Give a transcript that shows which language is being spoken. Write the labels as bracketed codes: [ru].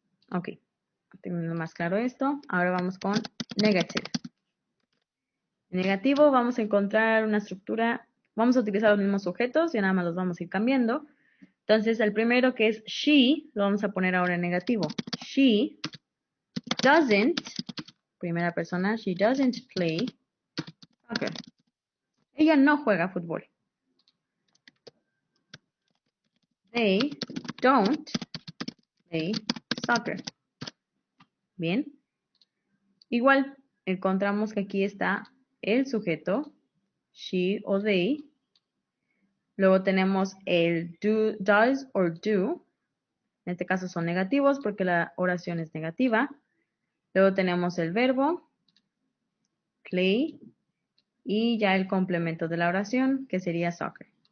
[es] Ok, teniendo más claro esto, ahora vamos con negative. En negativo vamos a encontrar una estructura, vamos a utilizar los mismos sujetos y nada más los vamos a ir cambiando. Entonces, el primero que es she, lo vamos a poner ahora en negativo. [en] She doesn't, [es] primera persona, [en] she doesn't play soccer. [es] Ella no juega fútbol. [en] They don't play soccer. [es] Bien. Igual, encontramos que aquí está el sujeto, she o they. Luego tenemos el [en] does or do. [es] En este caso son negativos porque la oración es negativa. Luego tenemos el verbo, play, y ya el complemento de la oración, que sería soccer.